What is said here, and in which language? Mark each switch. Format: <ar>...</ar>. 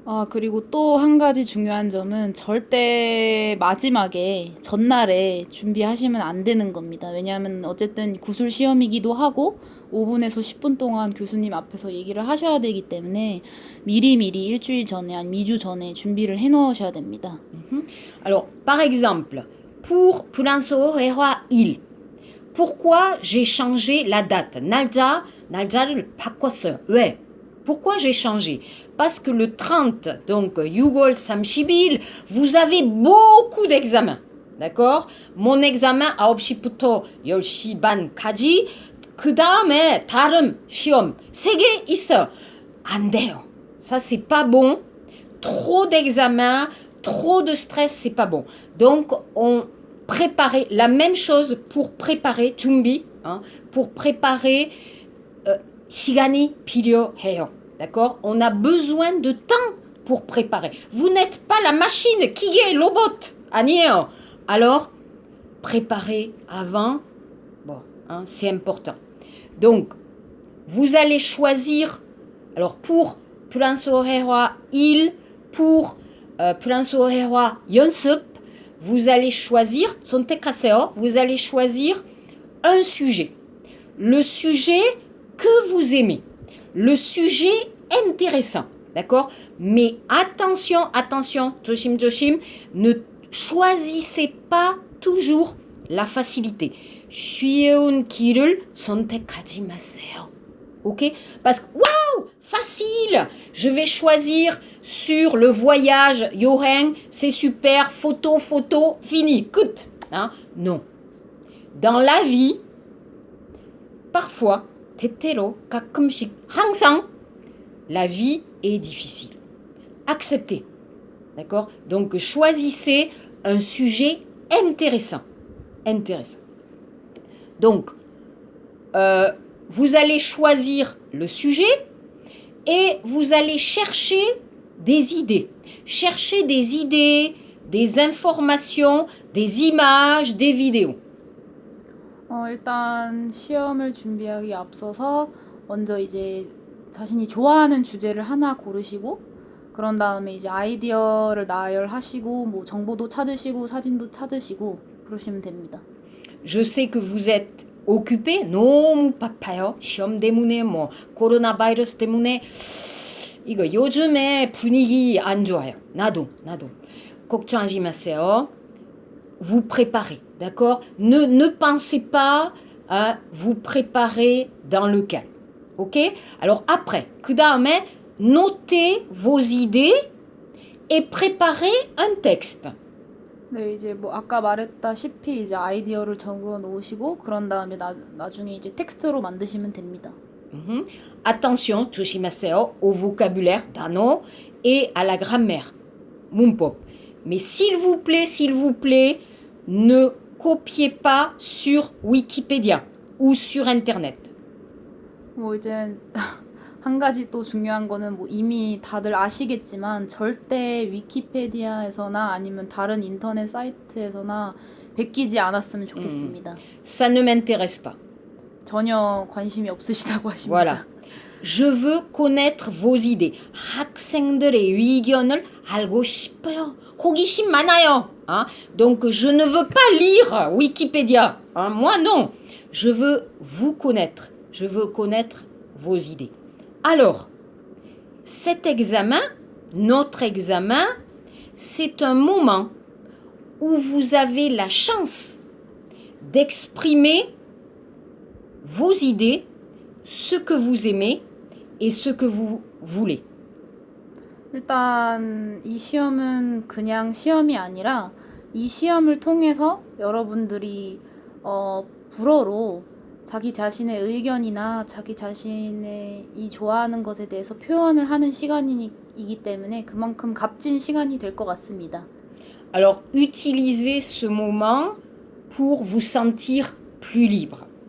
<ko>그리고 또 한 가지 중요한 점은 절대 마지막에 전날에 준비하시면 안 되는 겁니다. 왜냐하면 어쨌든 구술 시험이기도 하고 5분에서 10분 동안 교수님 앞에서 얘기를 하셔야 되기 때문에 미리미리 일주일 전에 아니면 2주 전에 준비를 해 놓으셔야 됩니다.</ko> <fr>Alors, par exemple, pour 프랑스어회화 1, pourquoi j'ai changé la date?</fr> <ko>날짜를 바꿨어요. 왜?</ko> <fr>Pourquoi j'ai changé? Parce que le 30, donc</fr> <ko>6월 30일,</ko> <fr>vous avez beaucoup d'examens. D'accord? Mon examen</fr> <ko>9시부터 10시 반까지, 그 다음에 다른 시험 3개 있어요. 안 돼요.</ko> <fr>Ça, c'est pas bon. Trop d'examens, trop de stress, c'est pas bon. Donc, on préparait la même chose pour préparer, 준비, pour préparer</fr> <ko>시간이 필요해요.</ko> <fr>D'accord? On a besoin de temps pour préparer. Vous n'êtes pas la machine, 기계, 로봇.</fr> <ko>아니에요.</ko> <fr>Alors, préparez avant. Bon, c'est important. Donc, vous allez choisir, alors pour 프랑스어회화 1, pour 프랑스어회화 연습, vous allez choisir,</fr> <ko>선택하세요.</ko> <fr>Vous allez choisir un sujet. Le sujet que vous aimez. Le sujet intéressant. D'accord? Mais attention, 조심, ne choisissez pas toujours la facilité.</fr> <ko>쉬운 길을 선택하지 마세요.</ko> <fr>Ok? Parce que, waouh, facile! Je vais choisir sur le voyage, 여행, c'est super, photo, fini, cut. Non. Dans la vie, parfois,</fr> <ko>때때로, 가끔씩, 항상,</ko> <fr>la vie est difficile. Acceptez. D'accord? Donc, choisissez un sujet intéressant. Donc, vous allez choisir le sujet et vous allez chercher des idées. Chercher des idées, des informations, des images, des vidéos.</fr> <ko>일단 시험을 준비하기 앞서서 먼저 이제 자신이 좋아하는 주제를 하나 고르시고 그런 다음에 이제 아이디어를 나열하시고 뭐 정보도 찾으시고 사진도 찾으시고 그러시면 됩니다.</ko> <fr>Je sais que vous êtes occupé.</fr> <ko>너무 바빠요. 시험 때문에 뭐 코로나 바이러스 때문에 이거 요즘에 분위기 안 좋아요. 나도. 걱정하지 마세요.</ko> <fr>Vous préparez, d'accord? Ne pensez pas à vous préparer dans le calme. Ok? Alors après,</fr> <ko>그 다음에</ko> <fr>notez vos idées et préparez un texte.</fr> <ko>네, 이제 뭐 아까 말했다시피 이제 아이디어를 적어 놓으시고 그런 다음에 나중에 이제 텍스트로 만드시면 됩니다.</ko> <fr>Attention,</fr> <ko>조심하세요.</ko> <fr>Au vocabulaire,</fr> <ko>단어,</ko> <fr>et à la grammaire.</fr> <ko>문법.</ko> <fr>Mais s'il vous plaît, ne copiez pas sur Wikipédia ou sur Internet.</fr> <ko>뭐 이제 한 가지 또 중요한 거는 뭐 이미 다들 아시겠지만 절대 위키페디아에서나 아니면 다른 인터넷 사이트에서나 베끼지 않았으면 좋겠습니다.</ko> <fr>Ça ne m'intéresse pas.</fr> <ko>전혀 관심이 없으시다고 하십니다.</ko> <fr>Voilà. Je veux connaître vos idées.</fr> <ko>학생들의 의견을 알고 싶어요. 호기심 많아요. Hein?</ko> <fr>Donc je ne veux pas lire Wikipédia. Hein? Moi non. Je veux vous connaître. Je veux connaître vos idées. Alors, cet examen, notre examen, c'est un moment où vous avez la chance d'exprimer vos idées, ce que vous aimez et ce que vous voulez.</fr> <ko>일단 이 시험은 그냥 시험이 아니라 이 시험을 통해서 여러분들이 불어로 자기 자신의 의견이나 자기 자신의 이 좋아하는 것에 대해서 표현을 하는 시간이기 때문에 그만큼 값진 시간이 될 것 같습니다.</ko> <fr>Alors, utilisez ce moment pour vous sentir plus libre.</fr>